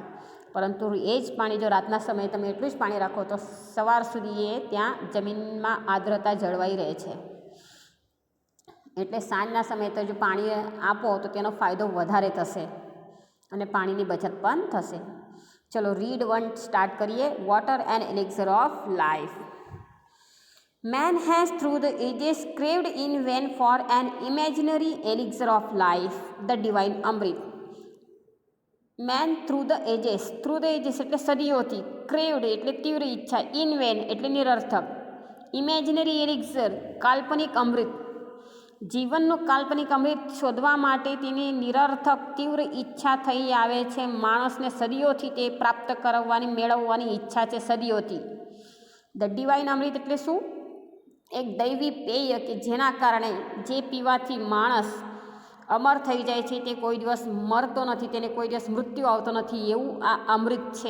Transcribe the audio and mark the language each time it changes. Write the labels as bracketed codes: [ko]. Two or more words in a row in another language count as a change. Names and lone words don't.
[gu] પરંતુ એ જ પાણી જો રાતના સમયે તમે એટલું જ પાણી રાખો તો સવાર સુધી એ ત્યાં જમીનમાં આર્દ્રતા જળવાઈ રહે છે. એટલે સાંજના સમયે તો જો પાણી આપો તો તેનો ફાયદો વધારે થશે અને પાણીની બચત પણ થશે. ચલો રીડ 1 સ્ટાર્ટ કરીએ. વોટર એન્ડ એલિક્સર ઓફ લાઈફ. [en] Man has through the ages craved in vain for an imaginary elixir of life, the divine Amrit. Man through the ages [gu] એટલે સદીઓથી, [en] craved [gu] એટલે તીવ્ર ઈચ્છા, [en] in vain [gu] એટલે નિરર્થક, [en] imaginary elixir [gu] કાલ્પનિક અમૃત, જીવનનું કાલ્પનિક અમૃત શોધવા માટે તેની નિરર્થક તીવ્ર ઈચ્છા થઈ આવે છે. માણસને સદીઓથી તે પ્રાપ્ત કરવાની, મેળવવાની ઈચ્છા છે, સદીઓથી. [en] the divine [gu] અમૃત એટલે શું? એક દૈવી પેય કે જેના કારણે જે પીવાથી માણસ અમર થઈ જાય છે, તે કોઈ દિવસ મરતો નથી, તેને કોઈ દિવસ મૃત્યુ આવતો નથી, એવું આ અમૃત છે.